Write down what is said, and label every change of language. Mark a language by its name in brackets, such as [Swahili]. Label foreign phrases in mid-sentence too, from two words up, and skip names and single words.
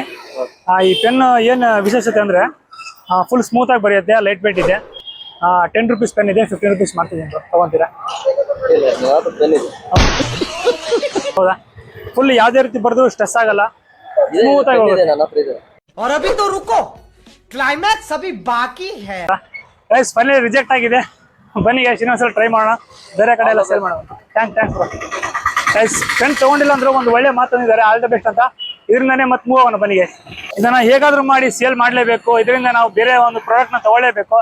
[Kannada] ಈ ಪೆನ್ ಏನ್ ವಿಶೇಷತೆ ಅಂದ್ರೆ [English] full smooth [Kannada] ಆಗಿ ಬರೆಯುತ್ತೆ, [English] light weight [Kannada] ಇದೆ. 10 [English] rupees pen [Kannada] ಇದೆ, 15 ರೂಪೀಸ್ ಮಾಡ್ತಿದ್ದೀನಿ ಬ್ರೋ, ತಗೊಂತೀರಾ? ಹೌದಾ? ಫುಲ್ ಯಾವ್ದೇ ರೀತಿ ಬರೆದ್ರು ಸ್ಟ್ರೆಸ್ ಆಗಲ್ಲ, ಸ್ಮೂತ್ ಆಗಿ ಹೋಗುತ್ತೆ. [Hindi] और अभी तो रुको, क्लाइमैक्स अभी बाकी है. [English] guys finally reject [Kannada] ಆಗಿದೆ. ಬನ್ನಿ ಗೈಸ್ ಇನ್ನೊಂದ್ಸಲ ಟ್ರೈ ಮಾಡೋಣ, ಬೇರೆ ಕಡೆ ಎಲ್ಲ ಸೇಲ್ ಮಾಡೋಣ. [English] thanks bro. guys pen [Kannada] ತಗೊಂಡಿಲ್ಲ ಅಂದ್ರೆ ಒಂದು ಒಳ್ಳೆ ಮಾತಂದಿದ್ದಾರೆ, [English] all the best [Kannada] ಅಂತ. ಇದರಿಂದಾನೇ ಮತ್ತೆ ಮೂವ್ ಆಗೋಣ. ಬನ್ನಿ ಗೈಸ್, ಇದನ್ನ ಹೇಗಾದ್ರೂ ಮಾಡಿ ಸೇಲ್ ಮಾಡಲೇಬೇಕು, ಇದರಿಂದ ನಾವು ಬೇರೆ ಒಂದು ಪ್ರಾಡಕ್ಟ್ ನ ತಗೊಳ್ಳೇಬೇಕು.